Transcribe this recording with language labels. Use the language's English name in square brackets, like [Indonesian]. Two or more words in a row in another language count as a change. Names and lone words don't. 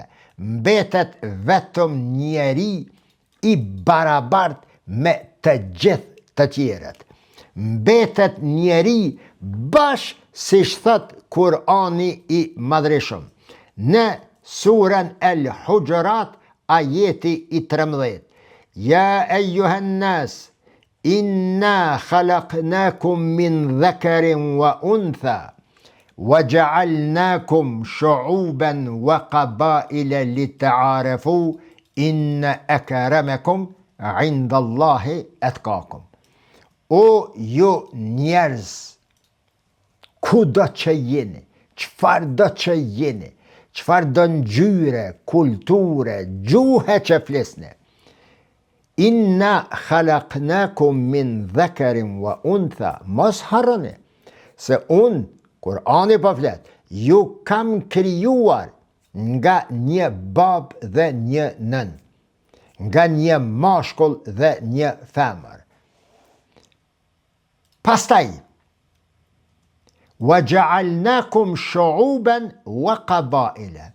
[Albanian] Mbetet vetëm njeri i barabart me të gjithë të tjerët. Mbetet njeri bash si thot Kurani i Madhreshëm. Në surën El Hujurat, ajeti i 13. [Arabic] يا أيها الناس إنا خلقناكم من ذكر وأنثى وجعلناكم شعوبا وقبائل لتعارفوا إن أكرمكم عند الله أتقاكم. [Albanian] O ju njerëz, ku do që jeni, qfar do që jeni, qfar do ngjyre, kulture, gjuhe që flisni. [Arabic] إنا خلقناكم من ذكر وأنثى, [Albanian] mos harroni se unë, Kurani po flet, ju kam krijuar nga një bab dhe një nën, nga një mashkull dhe një femër. [Arabic] Pastaj, وجعلناكم شعوبا وقبائل.